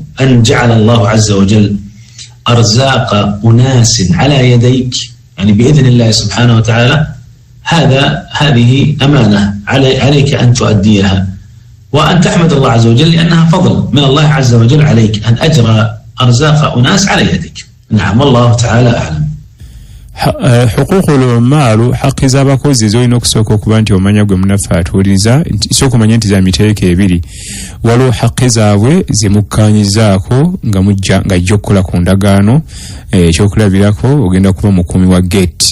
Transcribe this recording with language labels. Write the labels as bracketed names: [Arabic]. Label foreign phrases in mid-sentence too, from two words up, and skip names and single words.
[Arabic] أن جعل الله عز وجل أرزاق أناس على يديك، يعني بإذن الله سبحانه وتعالى، هذه أمانة عليك أن تؤديها، وأن تحمد الله عز وجل لأنها فضل من الله عز وجل عليك أن أجرى أرزاق أناس على يدك. نعم، والله تعالى أعلم. حقوق العمال, [Ganda] haki z'abakozi zolina okusooka okuba nti omanya gwe munaffe atuuliriza, sooka omanye nti za miteeko ebiri. Waliwo haki zaabwe zimukkaanyizaako nga mujja ng'ajja okukola ku ndagaano. Ekyokulabirako ogenda kuba mukuumi wa gate.